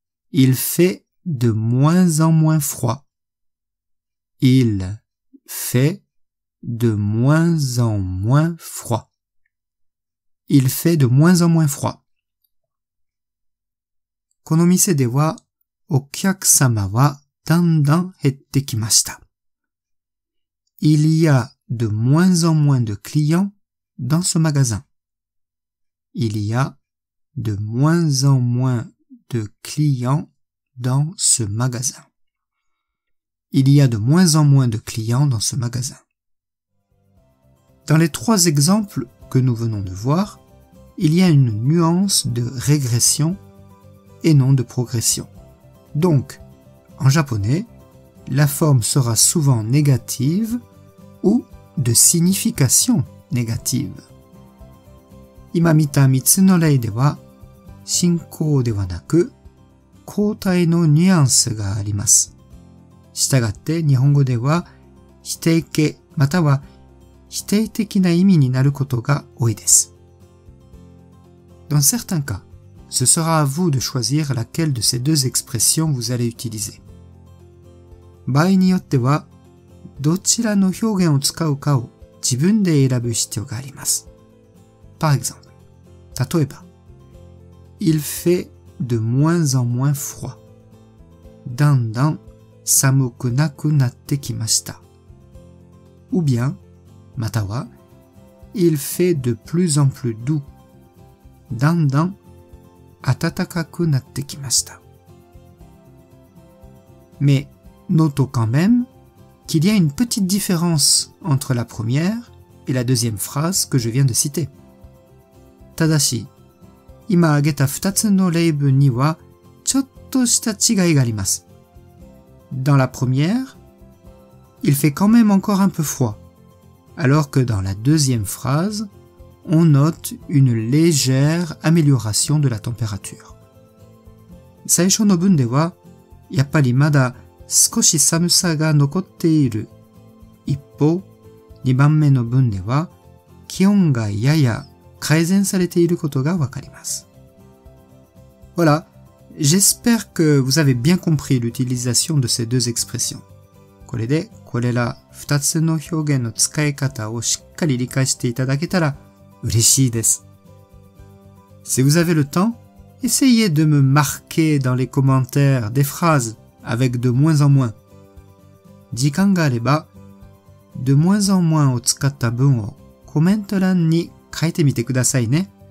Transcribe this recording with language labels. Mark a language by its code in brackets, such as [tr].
[fr] Il fait de moins en moins froid. Il fait de moins en moins froid. Il fait de moins en moins froid. [ja] この店ではお客様はだんだん減ってきました。 [fr] Il y a de moins en moins de clients dans ce magasin. Il y a de moins en moins de clients dans ce magasin. Il y a de moins en moins de clients dans ce magasin. Dans les trois exemples que nous venons de voir, il y a une nuance de régression et non de progression. Donc, en japonais, la forme sera souvent négative ou de signification négative. [ja] 今見た3つの例では、進行ではなく、後退のニュアンスがあります。したがって日本語では、否定形または否定的な意味になることが多いです。 [fr] Dans certains cas, ce sera à vous de choisir laquelle de ces deux expressions vous allez utiliser. [ja] 場合によっては、どちらの表現を使うかを自分で選ぶ必要があります。 [fr] Par exemple, [ja] 例えば、 [fr] Il fait de moins en moins froid. [ja] だんだん寒くなくなってきました。 [fr] Ou bien, [ja] または、 [fr] Il fait de plus en plus doux. [ja] だんだん暖かくなってきました。 [fr] Mais notons quand même qu'il y a une petite différence entre la première et la deuxième phrase que je viens de citer. [ja] ただし、今挙げた2つの例文にはちょっとした違いがあります。 [fr] Dans la première, il fait quand même encore un peu froid, alors que dans la deuxième phrase, on note une légère amélioration de la température. [ja] 最初の文では、やっぱりまだ少し寒さが残っている。一方、2番目の文では、気温がやや改善されていることがわかります。 [fr] Voilà, j'espère que vous avez bien compris l'utilisation de ces deux expressions. [ja] これで、これら2つの表現の使い方をしっかり理解していただけたら嬉しいです。 [fr] Si vous avez le temps, essayez de me marquer dans les commentaires des phrases avec de moins en moins. [ja] 時間があれば、 [fr] de moins en moins [ja] を使った文をコメント欄に書いてみてくださいね。